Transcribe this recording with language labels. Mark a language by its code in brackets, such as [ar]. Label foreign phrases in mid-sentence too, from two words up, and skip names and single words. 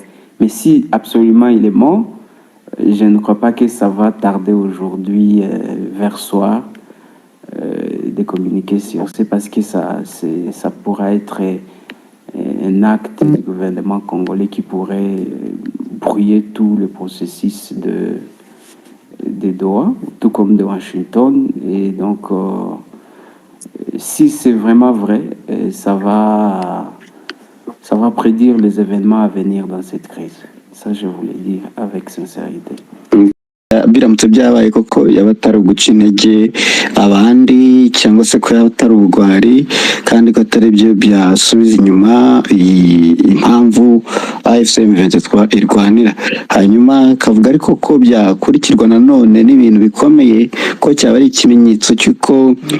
[fr] Mais si absolument il est mort, je ne crois pas que ça va tarder aujourd'hui, vers soir, de communiquer sur ça, parce que ça pourra être un acte du gouvernement congolais qui pourrait brouiller tout le processus de Doha, tout comme de Washington. Et donc, si c'est vraiment vrai, ça va prédire les événements à venir dans cette crise. Ça, je voulais dire avec sincérité. [rw] biramutse byabaye koko yaba atari uguca intege abandi cyangwa se ko yaba atari ubugwari kandi ko atari byo byasubiza inyuma impamvu AFC M23 irwanira, hanyuma kavuga ariko ko byakurikirwa nanone n'ibintu bikomeye ko cyaba ari ikimenyetso cy'uko